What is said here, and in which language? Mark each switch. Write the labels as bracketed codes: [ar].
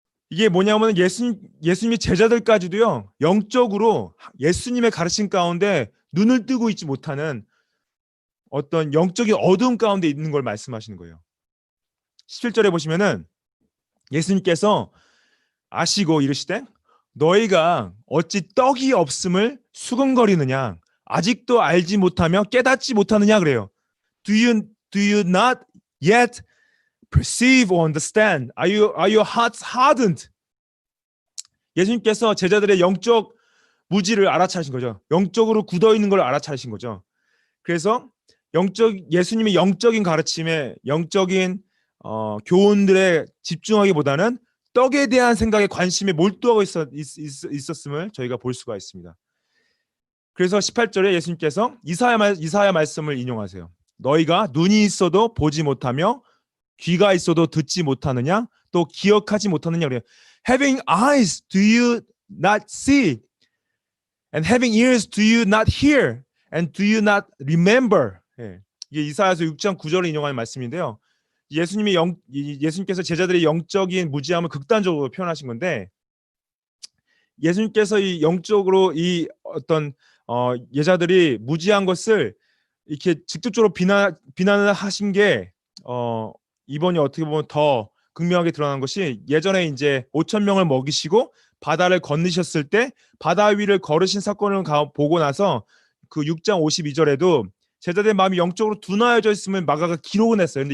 [ko] 이게 뭐냐면 예수님이 제자들까지도요 영적으로 예수님의 가르침 가운데 눈을 뜨고 있지 못하는 어떤 영적인 어두움 가운데 있는 걸 말씀하시는 거예요. 17절에 보시면은 예수님께서 아시고 이르시되 너희가 어찌 떡이 없음을 수근거리느냐 아직도 알지 못하며 깨닫지 못하느냐 그래요. [en] Do you not yet perceive or understand? Are your hearts hardened? [ko] 예수님께서 제자들의 영적 무지를 알아차리신 거죠. 영적으로 굳어 있는 걸 알아차리신 거죠. 그래서 예수님의 영적인 가르침에 영적인 교훈들에 집중하기보다는 떡에 대한 생각에 관심에 몰두하고 있었음을 저희가 볼 수가 있습니다. 그래서 18절에 예수님께서 이사야 말씀을 인용하세요. 너희가 눈이 있어도 보지 못하며 귀가 있어도 듣지 못하느냐 또 기억하지 못하느냐 그래요. [en] Having eyes, do you not see? And having ears, do you not hear? And do you not remember? [ko] 예. 이게 이사야서 6장 9절을 인용하는 말씀인데요. 예수님께서 제자들의 영적인 무지함을 극단적으로 표현하신 건데, 예수님께서 이 영적으로 이 어떤 예자들이 무지한 것을 이렇게 직접적으로 비난을 하신 게 이번이 어떻게 보면 더 극명하게 드러난 것이, 예전에 이제 5천 명을 먹이시고 바다를 건너셨을 때 바다 위를 걸으신 사건을 보고 나서 그 6장 52절에도 제자들의 마음이 영적으로 둔하여져 있으면 마가가 기록은 했어요.